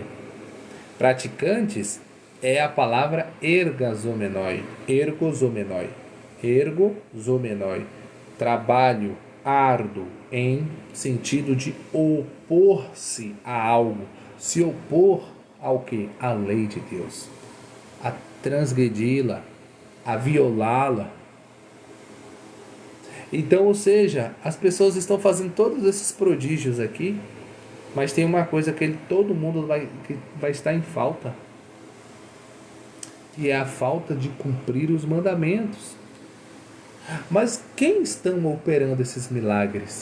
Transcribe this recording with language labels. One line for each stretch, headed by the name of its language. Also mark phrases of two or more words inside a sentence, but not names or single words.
Portuguese: Praticantes é a palavra
Greek: ἐργαζόμενοι ἐργαζόμενοι ἐργαζόμενοι,
Portuguese: trabalho árduo em sentido de opor-se a algo, se opor ao que? A lei de Deus, a transgredi-la, a violá-la. Então, ou seja, as pessoas estão fazendo todos esses prodígios aqui, mas tem uma coisa que todo mundo vai estar em falta, que é a falta de cumprir os mandamentos. Mas quem estão operando esses milagres?